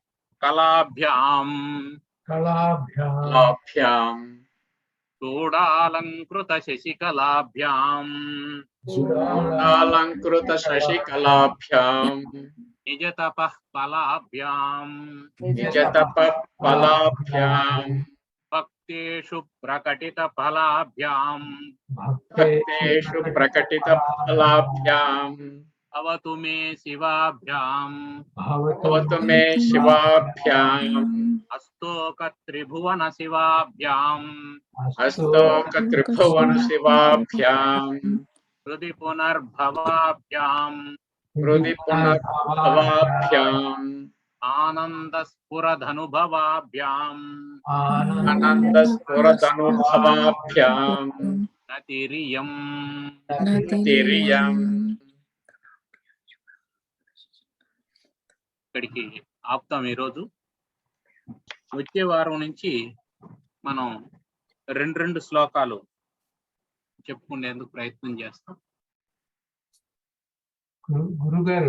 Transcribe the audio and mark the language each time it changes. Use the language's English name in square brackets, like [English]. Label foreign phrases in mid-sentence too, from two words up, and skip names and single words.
[Sanskrit] కళాభ్యాం చూడాలంకృత శశికళాభ్యాం నిజ తపః ఫలాభ్యాం భక్తేషు ప్రకటిత ఫలాభ్యాం भवतु मे शिवाभ्याम् भवतु मे शिवाभ्याम् अस्तोकत्रिभुवन शिवाभ्याम् अस्तोकत्रिभुवन शिवाभ्याम् हृदि पुनर्भवाभ्याम् हृदि पुनर्भवाभ्याम् आनन्दस्फुरधनुभवाभ्याम् आनन्दस्फुरदनुभवाभ्याम् नतिरियम् तिर्यम्. [Telugu] ఇక్కడికి ఆపుతాం ఈరోజు. వచ్చే వారం నుంచి మనం రెండు శ్లోకాలు చెప్పుకునేందుకు ప్రయత్నం చేస్తాం. గురుగారు